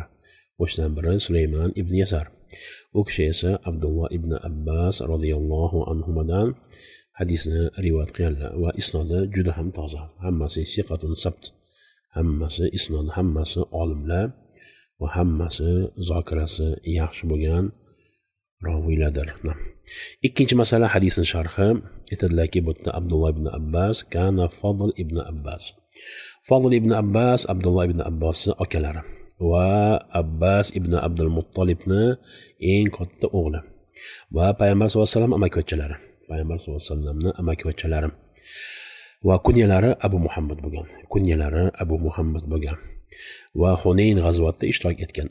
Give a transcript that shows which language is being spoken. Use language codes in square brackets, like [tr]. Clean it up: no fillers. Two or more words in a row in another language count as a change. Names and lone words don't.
[uz] O'shadan biri Sulaymon ibn Yasar. U kishi esa Abdulloh ibn Abbas radhiyallohu anhudan hadisni rivoyat qilganlar va isnodi juda ham toza. Hammasi [ar] ثقة ثبت. [uz] Hammasi isnodi, hammasi olimlar va hammasi zokirasi yaxshi bo'lgan raviylardir. Ikkinchi masala hadisning sharhi. Aytadilarki, bu yerda Abdulloh ibn Abbas kana Fadl ibn Abbas. Fadl ibn Abbas Abdulloh ibn Abbosning akalari va Abbas ibn Abdul Muttolibni eng katta o'g'li va payg'ambar [ar] صلى الله عليه وسلم [uz] amakivachchalari va kunyalari Abu Muhammad bo'lgan va Hunayn g'azotida ishtirok etgan.